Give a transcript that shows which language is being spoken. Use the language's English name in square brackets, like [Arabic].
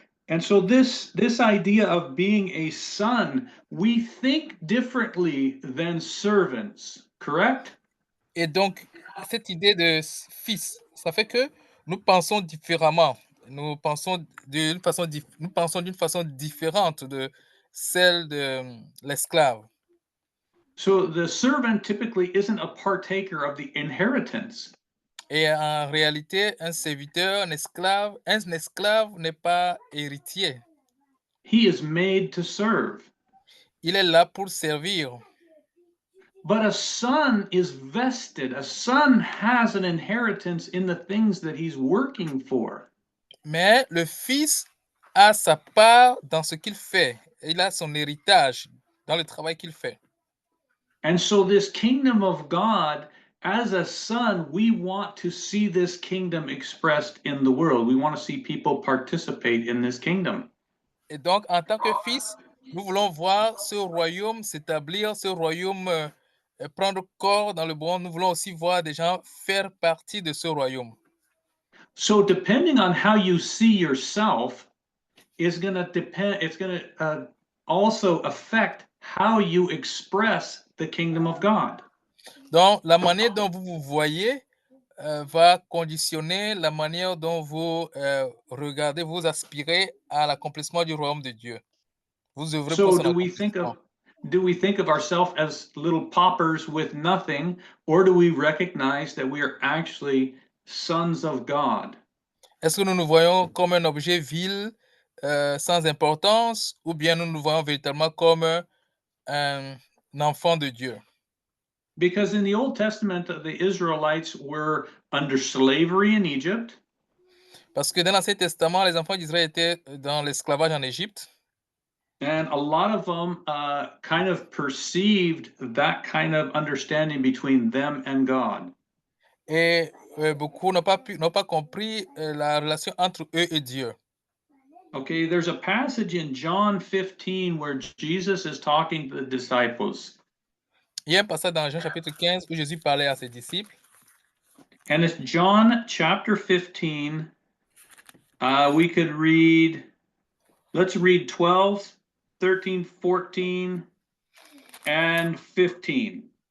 [English] And so this idea of being a son, we think differently than servants, correct? [French] Et donc, cette idée de fils, ça fait que nous pensons différemment. Nous pensons nous pensons d'une façon différente de celle de l'esclave. [English] So the servant typically isn't a partaker of the inheritance. [French] Et en réalité, un serviteur, un esclave n'est pas héritier. [English] He is made to serve. [French] Il est là pour servir. [English] But a son is vested. A son has an inheritance in the things that he's working for. [French] Mais le fils a sa part dans ce qu'il fait. Il a son héritage dans le travail qu'il fait. [English] And so this kingdom of God, as a son, we want to see this kingdom expressed in the world. We want to see people participate in this kingdom. [French] Et donc, en tant que fils, nous voulons voir ce royaume s'établir, ce royaume prendre corps dans le monde. Nous voulons aussi voir des gens faire partie de ce royaume. [English] So depending on how you see yourself is going to depend, it's going to also affect how you express the kingdom of God. [French] Donc, la manière dont vous vous voyez va conditionner la manière dont vous regardez, vous aspirez à l'accomplissement du royaume de Dieu. Vous œuvrez pour [English] So [French] son accomplissement. [English] do we think of ourselves as little paupers with nothing, or do we recognize that we are actually sons of God? [French] Est-ce que nous nous voyons comme un objet vil, sans importance, ou bien nous nous voyons véritablement comme un enfant de Dieu? [English] Because in the Old Testament, the Israelites were under slavery in Egypt. [French] Parce que dans l'Ancien Testament, les enfants d'Israël étaient dans l'esclavage en Égypte. [English] And a lot of them kind of perceived that kind of understanding between them and God. [French] Et beaucoup n'ont pas compris la relation entre eux et Dieu. [English] Okay, there's a passage in John 15 where Jesus is talking to the disciples. [French] Il y a un passage dans Jean chapitre 15 où Jésus parlait à ses disciples. [English] And it's John chapter 15. We could read, let's read 12, 13, 14, and 15.